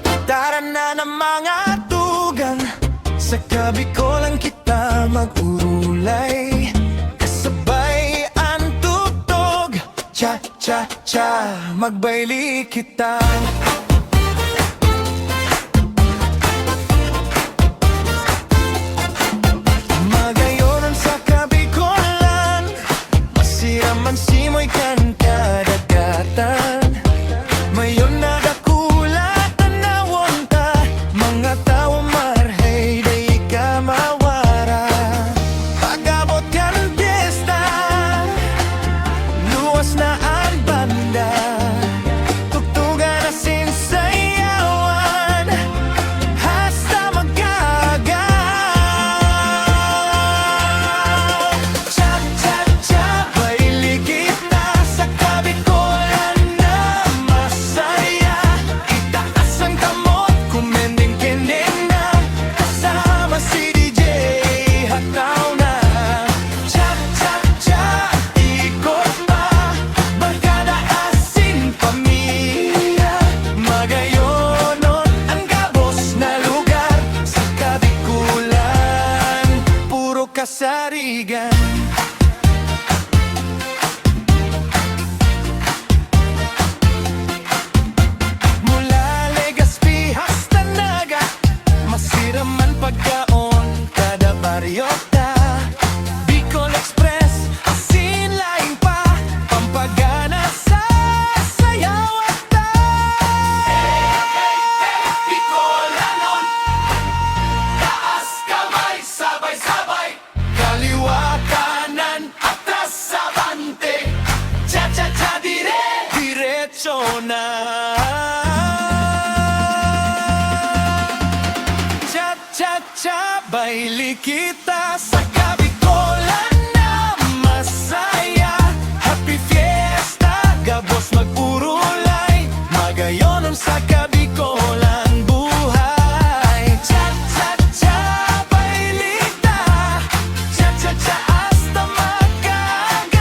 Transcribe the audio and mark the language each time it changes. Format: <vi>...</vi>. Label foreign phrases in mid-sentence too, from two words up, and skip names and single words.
<tl>Tara na</tl> <bik>ng mga tugang, sa Kabikolan kita mag-urulay. Kasabay ang tugtog, cha-cha-cha, magbayli kita. Magayonan sa Kabikolan, masiraman simoy kan kadagatan. Mayon nagakulat na nawonta, mga tao marhay day ka mawara. Pag-abot ka ng piyesta, luwas na ang banda. Tugtugan na sinsayawan, hasta magagaw. Cha-cha-cha, baili kita sa Kabikolan na masaya. Itaas ang kamot, kumending-kending na, kasama si DJ Hataw na. Cha-cha-cha, ikot pa, barkada asin pamilya. Magayonon ang gabos na lugar sa Kabikulan, puro kasarigan. Mula Legazpi hasta Naga, masiraman pagkaon kada baryo ta. Bicol Express, asin laing pa, pampagana sa sayaw at ta.</bik> <tl>Bicolanon, taas kamay, sabay-sabay, kaliwa kanan, atras abante,</tl> <bik>cha-cha-cha diretso na. Cha-cha-cha, baili kita sa Kabikolan na masaya.</bik> <en>Happy Fiesta,</en> <bik>gabos mag-urulay, magayonon sa Kabikolan buhay. Cha-cha-cha, baili ta, cha-cha-cha hasta magaga.</bik>